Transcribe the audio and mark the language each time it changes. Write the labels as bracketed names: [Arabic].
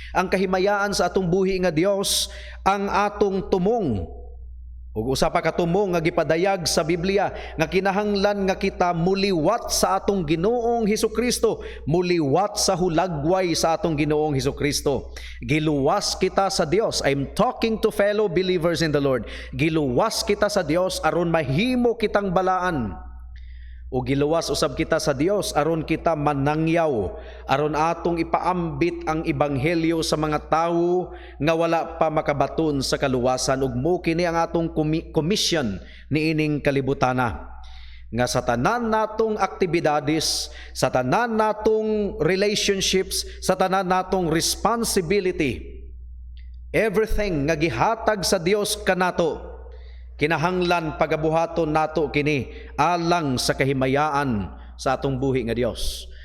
[Cebuano] Ang kahimayaan sa atong buhi nga Dios ang atong tumong. Ug usa pa ka tumong nga gipadayag sa Biblia nga kinahanglan nga kita muliwat sa atong Ginoong Hesukristo, muliwat sa hulagway sa atong Ginoong Hesukristo. Giluwas kita sa Dios. [English] I'm talking to fellow believers in the Lord. [Cebuano] Giluwas kita sa Dios aron mahimo kitang balaan. O giluwas usab kita sa Dios aron kita manangyaw, aron atong ipaambit ang ebanghelyo sa mga tawo nga wala pa makabaton sa kaluwasan. Ug mo kini ang atong commission niining kalibutana, nga sa tanan natong aktibidades, sa tanan natong relationships, sa tanan natong responsibility, everything nga gihatag sa Dios kanato, kinahanglan pagabuhaton nato kini alang sa kahimayaan sa atong buhi nga Dios.